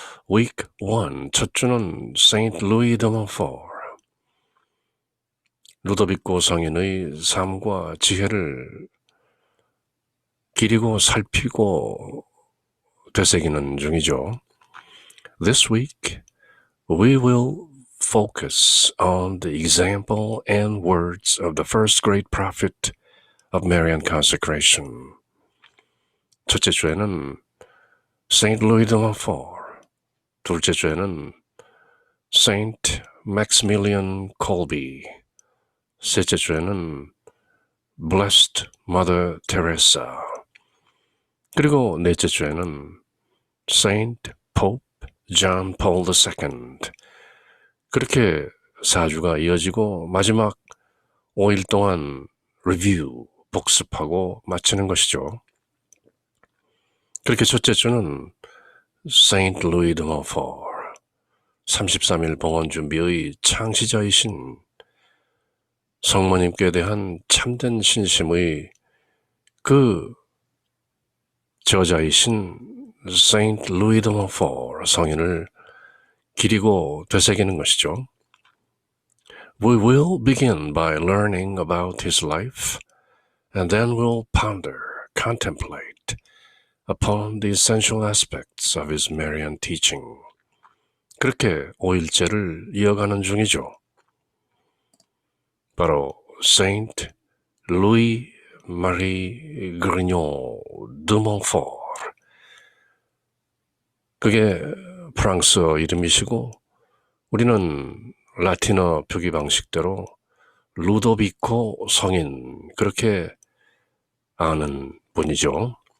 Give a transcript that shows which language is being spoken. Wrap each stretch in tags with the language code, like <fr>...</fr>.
<en>Week 1,</en> <ko>첫 주는 Saint Louis de Montfort, 루도비코 성인의 삶과 지혜를 기리고 살피고 되새기는 중이죠.</ko> <en>This week, we will focus on the example and words of the first great prophet of Marian consecration.</en> <ko>첫째 주에는 Saint Louis de Montfort, 둘째 주에는 Saint Maximilian Kolbe, 셋째 주에는 Blessed Mother Teresa, 그리고 넷째 주에는 Saint Pope John Paul II. 그렇게 4주가 이어지고 마지막 5일 동안 리뷰, 복습하고 마치는 것이죠. 그렇게 첫째 주는 Saint Louis de Montfort, 33일 봉헌 준비의 창시자이신 성모님께 대한 참된 신심의 그 저자이신 Saint Louis de Montfort 성인을 기리고 되새기는 것이죠.</ko> <en>We will begin by learning about his life, and then we'll ponder, contemplate upon the essential aspects of his Marian teaching.</en> <ko>그렇게 5일째를 이어가는 중이죠. 바로 Saint Louis Marie Grignon de Montfort, 그게 프랑스어 이름이시고 우리는 라틴어 표기 방식대로 루도비코 성인 그렇게 아는 분이죠.</ko>